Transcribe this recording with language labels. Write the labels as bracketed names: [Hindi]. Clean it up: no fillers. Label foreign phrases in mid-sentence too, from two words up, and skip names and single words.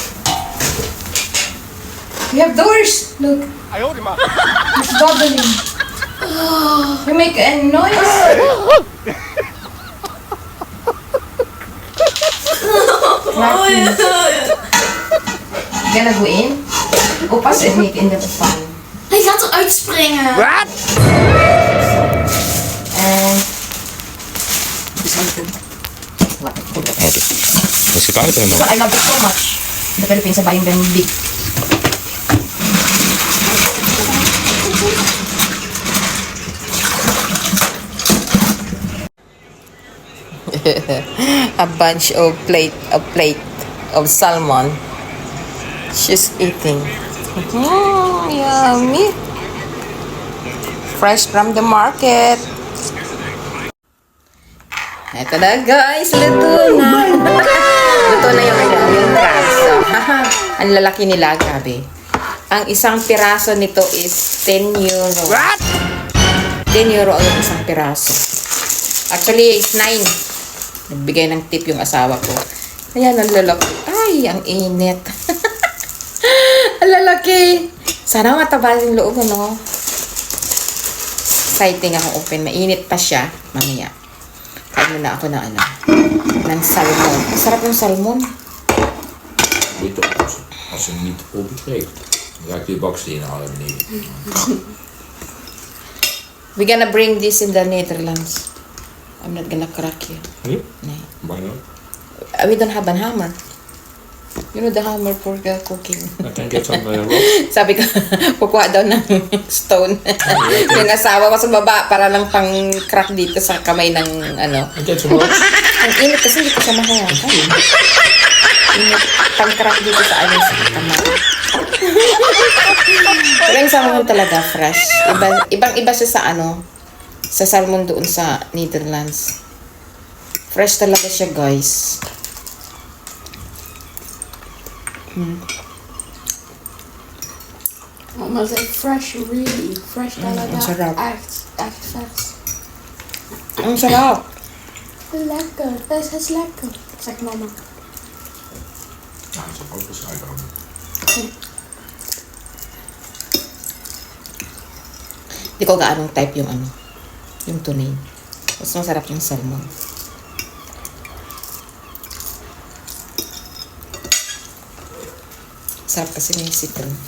[English] We have doors. Look. It's bubbling. You make a noise. Gonna go in? [Dutch] Opas en niet in de pan. Hij gaat eruit springen. [English] What? [Dutch] En... Is het uit helemaal? [English] So I love it so much. The Philippines are buying them big. A bunch of plate of salmon. She's eating. Yummy. Fresh from the market. [Filipino] Ito na guys, luto na. Luto na yung crabs. So, ang lalaki nila, grabe. Ang isang piraso nito is 10 euro. What? 10 euro ang isang piraso. [English] Actually, it's 9. [Filipino] Nagbigay ng tip yung asawa ko. Ayan, ang lalaki. Ay, ang init. Ang lalaki. Sana mataba yung loob, ano? Exciting ako open. Mainit pa siya. Mamaya. Kain na ako ng ng salmon. Masarap yung salmon. [Dutch] Moet je oppassen. Als ze niet opengeeft, dan ga ik die bakstenen halen beneden. [English] We're gonna bring this in the Netherlands. I'm not gonna crack you. [Dutch] Nee? Nee. [English] Why not? We don't have a hammer. You know the hammer for the cooking. I can get some rocks. [Filipino] Sabi ko, kukuha daw ng stone. Yung asawa ko sa baba para lang pang crack dito sa kamay ng ano. [English] I get some rocks. [Filipino] Ang init kasi hindi ko siya mahawakan. Yung pang-crack dito sa ano sa kamay. Pero yung salmon talaga fresh. Ibang-iba siya sa ano, sa salmon doon sa Netherlands. Fresh talaga siya, guys. [Dutch] Mama zei [English] fresh, really. [Filipino] Fresh talaga. ang sarap. [Dutch] Echt vers. [Filipino] Ang sarap. [Dutch] Lekker, het is lekker. Zegt mama. Ja, dat is ook wel suiker. [Filipino] Hindi ko gaanong type yung ano, yung tunay. Mas masarap yung salmon. Sarap kasi may citron.